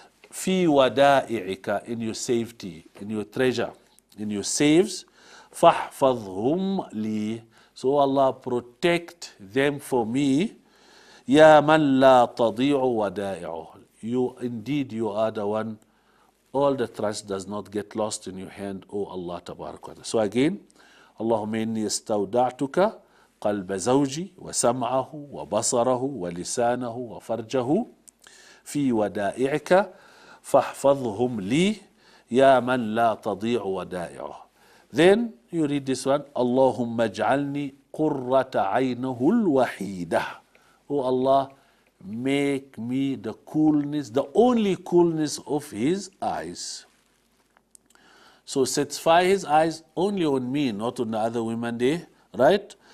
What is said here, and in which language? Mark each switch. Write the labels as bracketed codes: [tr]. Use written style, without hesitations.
[ar] Fi wada'i'ika, [en] in your safety, in your treasure, in your saves. [ar] Fahfadhum li. [en] So Allah, protect them for me. [ar] Ya man la tadi'u wada'i'uh. [en] You, indeed, you are the one, all the trust does not get lost in your hand, O Allah tabarak wa ta'ala. So again, [ar] Allahumma inni istawda'tuka قلب زوجي وسمعه وبصره ولسانه وفرجه في ودائعك فاحفظهم لي يا من لا تضيع ودائعه. [en] Then you read this one, [ar] اللهم اجعلني قرة عينه الوحيدة. [en] Oh Allah, make me the coolness, the only coolness of his eyes. So satisfy his eyes only on me, not on the other women there, right?